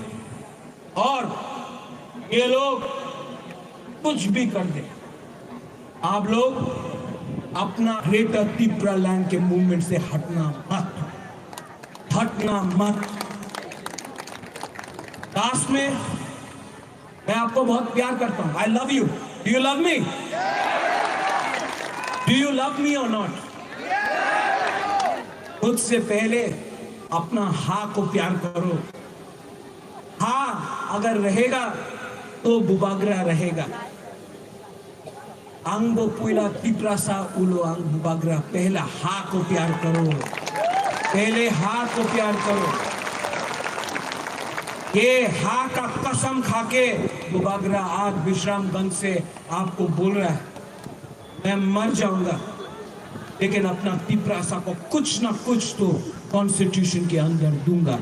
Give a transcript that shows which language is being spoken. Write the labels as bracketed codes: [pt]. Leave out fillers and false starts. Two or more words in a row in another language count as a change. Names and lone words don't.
[hi] और ये लोग कुछ भी कर दे, आप लोग अपना ग्रेटर त्रिपुरा लैंड के मूवमेंट से हटना मत, हटना मत। लास्ट में मैं आपको बहुत प्यार करता हूं। [en] I love you. Do you love me? Do you love me or not? [hi] खुद से पहले अपना हाँ को प्यार करो। हाँ अगर रहेगा तो बुबागरा रहेगा। [trp] अंगो पुला त्रिपुरा सा उलो अंग बुबागरा। [hi] पहला हाँ को प्यार करो, पहले हाँ को प्यार करो। ये हाँ का कसम खाके बुबागरा आज विश्रामगंज से आपको बोल रहा है, मैं मर जाऊंगा लेकिन अपना त्रिपुरा सा को कुछ ना कुछ तो कॉन्स्टिट्यूशन के अंदर दूंगा।